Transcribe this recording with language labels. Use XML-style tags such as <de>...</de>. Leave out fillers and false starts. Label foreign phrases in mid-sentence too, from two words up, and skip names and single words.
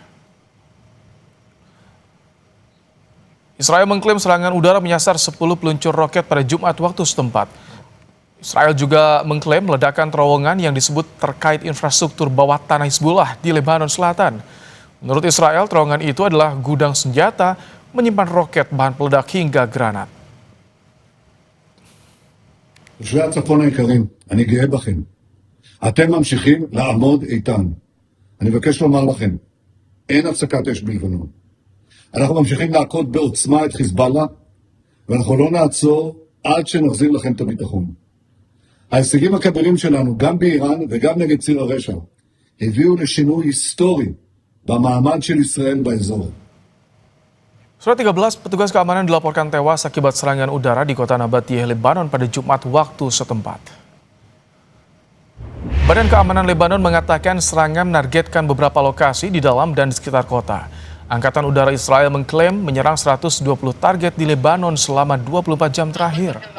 <id>Israel mengklaim serangan udara menyasar 10 peluncur roket pada Jumat waktu setempat. Israel juga mengklaim ledakan terowongan yang disebut terkait infrastruktur bawah tanah Hizbullah di Lebanon Selatan. Menurut Israel, terowongan itu adalah gudang senjata menyimpan roket, bahan peledak hingga granat.</id> <he>תושבי הצפון היקרים, אני גאה בכם. אתם ממשיכים לעמוד איתן. אני מבקש לומר לכם, אין הפסקת אש בלבנון. אנחנו ממשיכים להכות בעוצמה את חיזבאללה, ואנחנו לא נעצור עד שנחזיר לכם את הביטחון. ההישגים הכבירים שלנו, גם באיראן וגם נגד ציר הרשע, הביאו לשינוי היסטורי במעמד של ישראל באזור.</he> <id>Surat 13 petugas keamanan dilaporkan tewas akibat serangan udara di kota Nabatiyeh, Lebanon pada Jumat waktu setempat. Badan Keamanan Lebanon mengatakan serangan menargetkan beberapa lokasi di dalam dan di sekitar kota. Angkatan Udara Israel mengklaim menyerang 120 target di Lebanon selama 24 jam terakhir.</id>